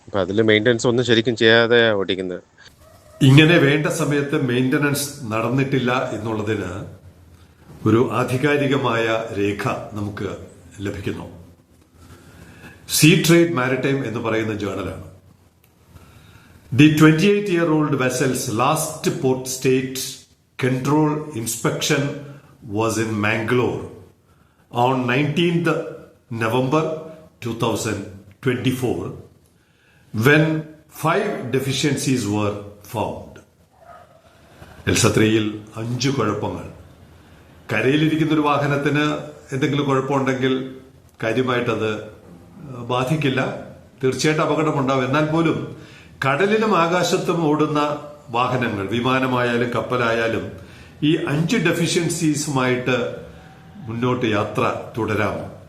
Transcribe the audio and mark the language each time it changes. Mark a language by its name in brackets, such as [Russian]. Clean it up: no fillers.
[Malayalam] അപ്പോൾ അതിൽ മെയിൻ്റനൻസ് ഒന്നും ശരിക്കും ചെയ്യാതെ ഓടിക്കുന്നത്. ഇങ്ങനെ വേണ്ട സമയത്ത് മെയിൻ്റനൻസ് നടന്നിട്ടില്ല എന്നുള്ളതിന് ഒരു ആധികാരികമായ രേഖ നമുക്ക് ലഭിക്കുന്നു. സീ ട്രേഡ് മാരിടൈം എന്ന് പറയുന്ന ജേർണലാണ്. [English] The 28-year-old vessel's last port state control inspection was in Mangalore on 19th November 2024 when 5 deficiencies were found. [Malayalam] എൽസത്രിയിൽ 5 കുഴപ്പങ്ങൾ. കരയിലിരിക്കുന്ന ഒരു വാഹനത്തിന് എന്തെങ്കിലും കുഴപ്പമുണ്ടെങ്കിൽ കാര്യമായിട്ടത് ബാധിക്കില്ല. തീർച്ചയായിട്ടും അപകടമുണ്ടാവും. എന്നാൽ പോലും കടലിലും ആകാശത്തും ഓടുന്ന വാഹനങ്ങൾ, വിമാനമായാലും കപ്പലായാലും, ഈ 5 ഡെഫിഷ്യൻസീസുമായിട്ട് മുന്നോട്ട് യാത്ര തുടരാമോ?